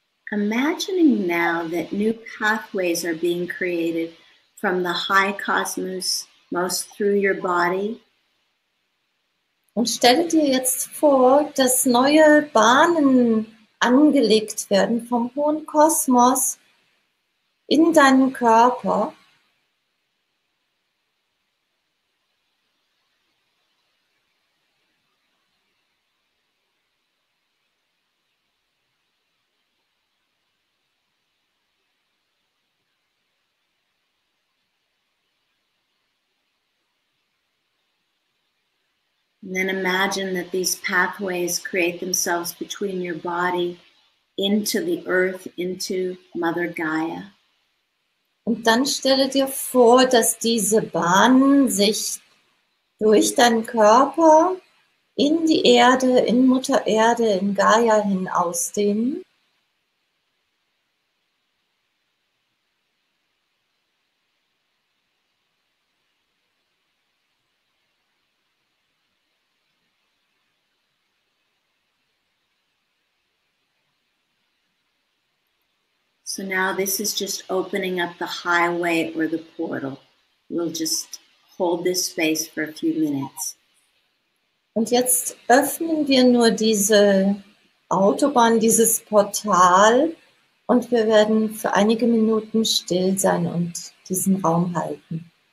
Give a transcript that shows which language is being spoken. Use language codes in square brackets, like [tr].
[en] Imagining now that new pathways are being created from the high cosmos through your body. [de] Und stelle dir jetzt vor, dass neue Bahnen angelegt werden vom hohen Kosmos in deinen Körper. [en] And then imagine that these pathways create themselves between your body into the earth, into Mother Gaia. [de] Und dann stelle dir vor, dass diese Bahnen sich durch deinen Körper in die Erde, in Mutter Erde, in Gaia hin ausdehnen. [en] So now this is just opening up the highway or the portal. we'll just hold this space for a few minutes. [de] Und jetzt öffnen wir nur diese Autobahn, dieses Portal, und wir werden für einige Minuten still sein und diesen Raum halten.